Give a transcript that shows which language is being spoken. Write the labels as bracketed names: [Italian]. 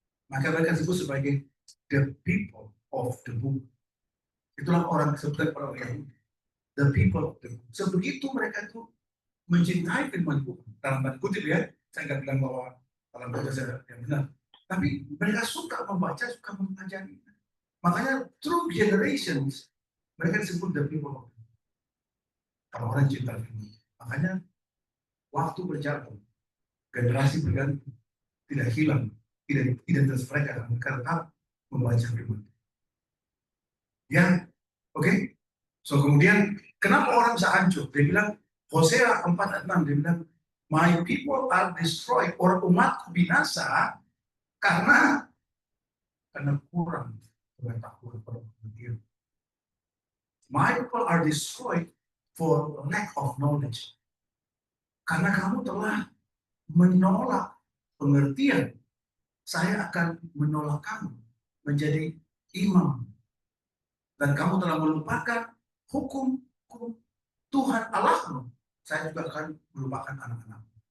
[Indonesian] Maka mereka disebut sebagai [English] the people of the book. [Indonesian] Itulah orang seperti orang Yahudi. [English] The people of the book. [Indonesian] Sebegitu mereka itu mencintai firman Tuhan. Dalam tanda kutip ya, saya nggak bilang bahwa dalam bahasa yang benar. Tapi mereka suka membaca, suka mempelajari. Makanya [English] through generations, [Indonesian] mereka disebut the people of the book. Orang-orang cinta firman. Makanya waktu berjalan, generasi berganti, tidak hilang, tidak identitas mereka, mereka tetap membaca firman. Ya, oke. So kemudian, kenapa orang bisa hancur? Dia bilang, Hosea 4 ayat 6, dia bilang, [English] my people are destroyed, [Indonesian] orang umatku binasa, karena kurang pengetahuan pada dia. [English] My people are destroyed for lack of knowledge. [Indonesian] Karena kamu telah menolak pengertian, saya akan menolak kamu menjadi imam. Dan kamu telah melupakan hukum Tuhan Allahmu, saya juga akan melupakan anak-anak.